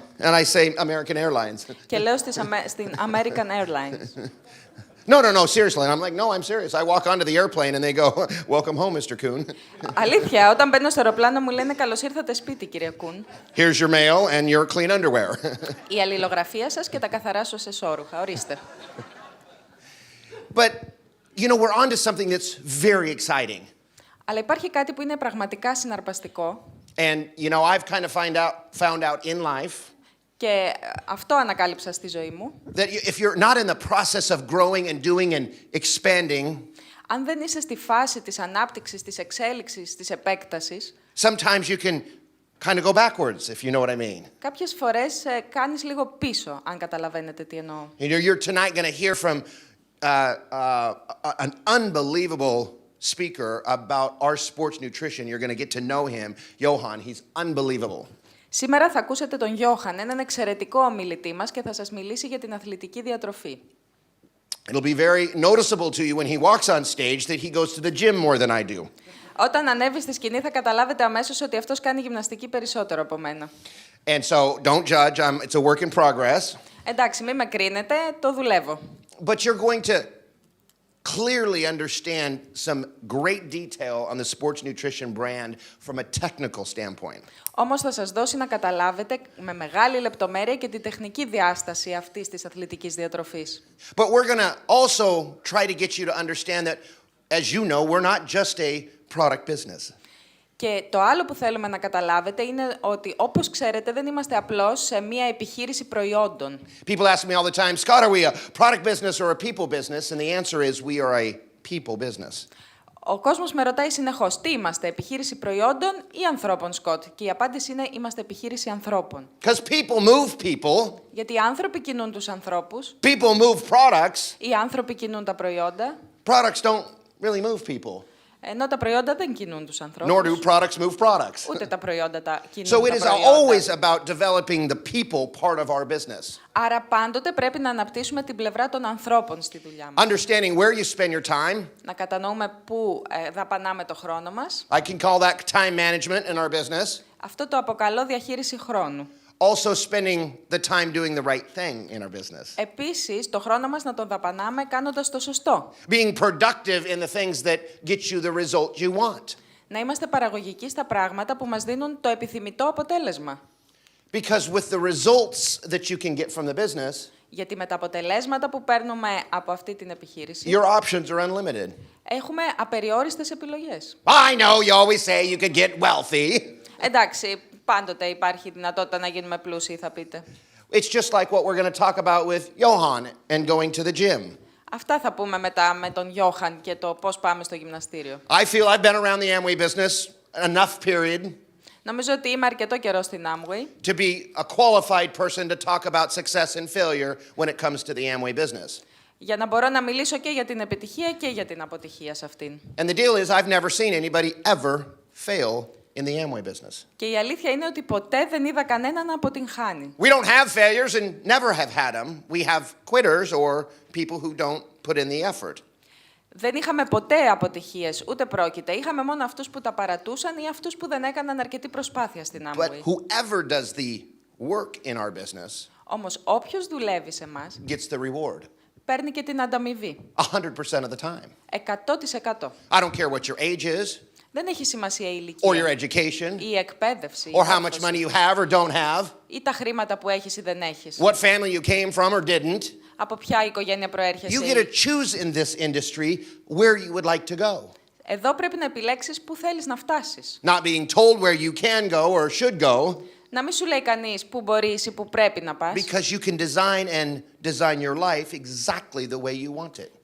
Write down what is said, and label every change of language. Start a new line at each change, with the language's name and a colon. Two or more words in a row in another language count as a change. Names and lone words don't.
English: And I say American Airlines.
Greek: Και λέω στην American Airlines.
English: No, seriously. And I'm like, no, I'm serious. I walk onto the airplane and they go, welcome home, Mr. Coon.
Greek: Αλήθεια, όταν μπαίνω στο αεροπλάνο μου λένε καλώς ήρθατε σπίτι, κύριε Κούν.
English: Here's your mail and your clean underwear.
Greek: Η αλληλογραφία σας και τα καθαρά σας εσώρουχα. Ορίστε.
English: But, you know, we're onto something that's very exciting.
Greek: Αλλά υπάρχει κάτι που είναι πραγματικά συναρπαστικό.
English: And, you know, I've kind of found out in life
Greek: Και αυτό ανακάλυψα στη ζωή μου.
English: that if you're not in the process of growing and doing and expanding,
Greek: Αν δεν είσαι στη φάση της ανάπτυξης, της εξέλιξης, της επέκτασης,
English: sometimes you can kind of go backwards, if you know what I mean.
Greek: κάποιες φορές κάνεις λίγο πίσω, αν καταλαβαίνετε τι εννοώ.
English: You're tonight going to hear from an unbelievable speaker about our sports nutrition. You're going to get to know him, Johan. He's unbelievable.
Greek: Σήμερα θα ακούσετε τον Γιώχαν, έναν εξαιρετικό ομιλητή μας και θα σας μιλήσει για την αθλητική διατροφή.
English: It'll be very noticeable to you when he walks on stage that he goes to the gym more than I do.
Greek: Όταν ανέβει στη σκηνή θα καταλάβετε αμέσως ότι αυτός κάνει γυμναστική περισσότερο από μένα.
English: And so don't judge. It's a work in progress.
Greek: Εντάξει, μην με κρίνετε, το δουλεύω.
English: But you're going to clearly understand some great detail on the sports nutrition brand from a technical standpoint.
Greek: Όμως θα σας δώσει να καταλάβετε με μεγάλη λεπτομέρεια και τη τεχνική διάσταση αυτής της αθλητικής διατροφής.
English: But we're going to also try to get you to understand that, as you know, we're not just a product business.
Greek: Και το άλλο που θέλουμε να καταλάβετε είναι ότι, όπως ξέρετε, δεν είμαστε απλώς σε μία επιχείρηση προϊόντων.
English: People ask me all the time, Scott, are we a product business or a people business? And the answer is we are a people business.
Greek: Ο κόσμος με ρωτάει συνεχώς, τι είμαστε, επιχείρηση προϊόντων ή ανθρώπων, Σκοτ? Και η απάντηση είναι, είμαστε επιχείρηση ανθρώπων.
English: Because people move people.
Greek: Γιατί οι άνθρωποι κινούν τους ανθρώπους,
English: People move products.
Greek: οι άνθρωποι κινούν τα προϊόντα,
English: Products don't really move people.
Greek: ενώ τα προϊόντα δεν κινούν τους
English: Nor
Greek: ανθρώπους.
English: do products move products.
Greek: Ούτε τα προϊόντα τα κινούν
English: So it
Greek: τα
English: is
Greek: προϊόντα.
English: always about developing the people part of our business.
Greek: Άρα πάντοτε πρέπει να αναπτύσσουμε την πλευρά των ανθρώπων στη δουλειά μας.
English: Understanding where you spend your time.
Greek: Να κατανοούμε πού δαπανάμε το χρόνο μας.
English: I can call that time management in our business.
Greek: Αυτό το αποκαλώ διαχείριση χρόνου.
English: Also spending the time doing the right thing in our business.
Greek: Επίσης, το χρόνο μας να τον δαπανάμε κάνοντας το σωστό.
English: Being productive in the things that get you the result you want.
Greek: Να είμαστε παραγωγικοί στα πράγματα που μας δίνουν το επιθυμητό αποτέλεσμα.
English: Because with the results that you can get from the business,
Greek: Γιατί με τα αποτελέσματα που παίρνουμε από αυτή την επιχείρηση,
English: your options are unlimited.
Greek: έχουμε απεριόριστες επιλογές.
English: I know you always say you could get wealthy.
Greek: Εντάξει, πάντοτε υπάρχει δυνατότητα να γίνουμε πλούσιοι, θα πείτε.
English: It's just like what we're going to talk about with Johan and going to the gym.
Greek: Αυτά θα πούμε μετά με τον Γιώχαν και το πώς πάμε στο γυμναστήριο.
English: I feel I've been around the Amway business enough period
Greek: Νομίζω ότι είμαι αρκετό καιρό στην Amway
English: to be a qualified person to talk about success and failure when it comes to the Amway business.
Greek: για να μπορώ να μιλήσω και για την επιτυχία και για την αποτυχία σε αυτήν.
English: And the deal is I've never seen anybody ever fail in the Amway business.
Greek: Και η αλήθεια είναι ότι ποτέ δεν είδα κανέναν να αποτυγχάνει.
English: We don't have failures and never have had them. We have quitters or people who don't put in the effort.
Greek: Δεν είχαμε ποτέ αποτυχίες, ούτε πρόκειται. Είχαμε μόνο αυτούς που τα παρατούσαν ή αυτούς που δεν έκαναν αρκετή προσπάθεια στην
English: But
Greek: Amway.
English: whoever does the work in our business
Greek: Όμως όποιος δουλεύει σε μας,
English: gets the reward
Greek: παίρνει και την ανταμοιβή.
English: 100% of the time.
Greek: 100%.
English: I don't care what your age is
Greek: Δεν έχει σημασία η
English: or your
Greek: ηλικία,
English: education
Greek: η εκπαίδευση,
English: or how much
Greek: μόρφωση,
English: money you have or don't have,
Greek: ή τα χρήματα που έχεις ή δεν έχεις.
English: what family you came from or didn't.
Greek: Από ποια οικογένεια
English: You
Greek: προέρχεσαι.
English: get to choose in this industry where you would like to go.
Greek: Εδώ πρέπει να επιλέξεις πού θέλεις να φτάσεις.
English: Not being told where you can go or should go,
Greek: Να μην σου λέει κανείς πού μπορείς ή πού πρέπει να πας,
English: because you can design your life exactly the way you want it.